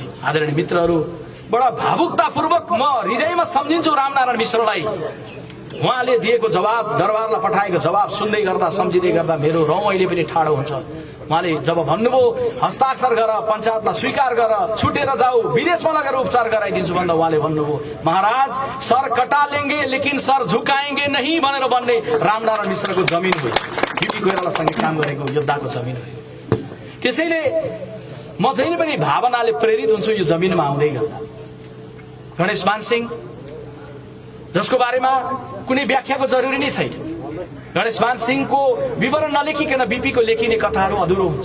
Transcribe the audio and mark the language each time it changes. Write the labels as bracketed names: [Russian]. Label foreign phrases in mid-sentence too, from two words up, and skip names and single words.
[Nepali] आदरणीय मित्रहरू, बडा भावुकतापूर्वक म हृदयमा सम्झिन्छु रामनारायण मिश्रलाई। उहाँले दिएको जवाब, दरबारलाई पठाएको जवाब सुन्दै गर्दा सम्झिँदै गर्दा मेरो रौँ अहिले पनि ठाडो हुन्छ। उहाँले जब भन्नुभयो हस्ताक्षर गर, पञ्चायतलाई स्वीकार गर, छुटेर जाऊ, विदेशमा लगेर उपचार गराइदिन्छु भन्दा उहाँले भन्नुभयो महाराज [Hindi] सर कटा लेंगे लेकिन सर झुकाएंगे नहीं [Nepali] भनेर भन्ने रामनारायण मिश्रको जमिन हो, बीपी कोइरालासँग काम गरेको योद्धाको जमिन हो। त्यसैले म जहिले पनि भावनाले प्रेरित हुन्छु यो जमिनमा आउँदै गर्दा। गणेशमान सिंह जसको बारेमा कुनै व्याख्याको जरुरी नै छैन, गणेशमान सिंहको विवरण नलेखिकन बीपीको लेखिने कथाहरू अधुरो हुन्छ।